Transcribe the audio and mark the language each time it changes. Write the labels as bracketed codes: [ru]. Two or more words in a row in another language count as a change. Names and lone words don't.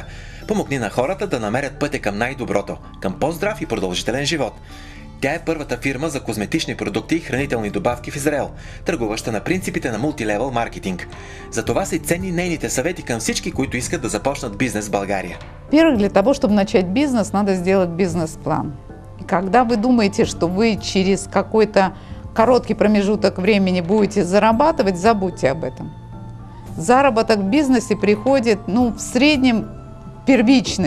[bg] Помогни на хората да намерят пътя към най-доброто, към по-здрав и продължителен живот. Тя е първата фирма за козметични продукти и хранителни добавки в Израел, търгуваща на принципите на мултилевел маркетинг. Затова са и ценни нейните съвети към всички, които искат да започнат бизнес в България. [ru] Во-первых, для того, чтобы начать бизнес, надо сделать бизнес-план. И когда вы думаете, что вы через какой-то короткий промежуток времени будете зарабатывать, забудьте об этом. Заработок в бизнесе приходит, в среднем первичный.